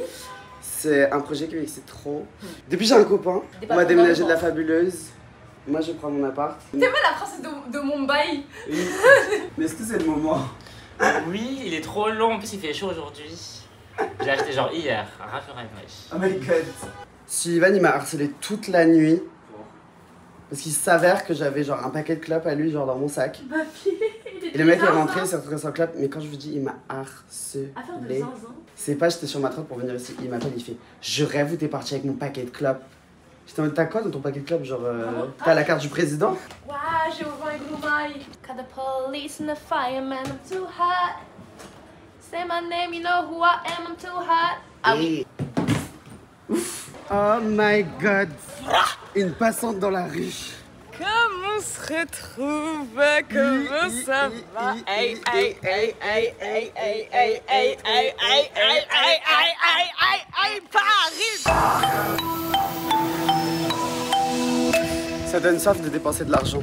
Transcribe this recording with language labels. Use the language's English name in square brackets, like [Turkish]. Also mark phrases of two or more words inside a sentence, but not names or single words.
[French] C'est un projet qui m'excite trop. Depuis, j'ai un copain. On m'a déménagé de la Fabuleuse. Moi, je prends mon appart. T'es pas la princesse de Mumbai? Oui. Mais est-ce que c'est le moment? Oui, il est trop long, en plus il fait chaud aujourd'hui. J'ai acheté genre hier, rassurez-moi. [English] Oh my god. [French] Si Ivan, il m'a harcelé toute la nuit. Parce qu'il s'avère que j'avais genre un paquet de clopes à lui, genre dans mon sac. Ma fille. Et le mec est rentré, il s'est retrouvé sans clope. Mais quand je vous dis, il m'a harcelé. Affaire de zinzin. C'est pas, j'étais sur ma trotte pour venir ici. Il m'appelle, il fait je rêve où t'es parti avec mon paquet de clopes. J'étais en mode, t'as quoi dans ton paquet de clopes? Genre, t'as la carte du président? Waouh, j'ai ouvert un gros mail. [English] Got the police and the fireman, I'm too hot. Say my name, you know who I am, I'm too hot. [French] Ah oui. Ouf. [English] Oh my god. [French] Une passante dans la rue. Comment on se retrouve? Comment ça va? Hey, hey, hey, hey, hey, hey, hey, hey, hey, hey, hey, hey, hey, hey, Paris! Ça donne soif de dépenser de l'argent.